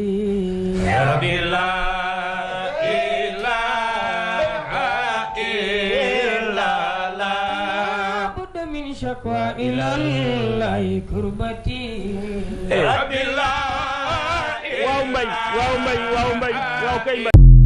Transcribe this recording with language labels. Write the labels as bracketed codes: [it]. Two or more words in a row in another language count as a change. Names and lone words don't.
[ar] يا ربي لا إله إلا الله بد من شكوى إلى الله كربتي يا ربي لا [wo] waaw mbay waaw mbay waaw mbay waaw kay mbay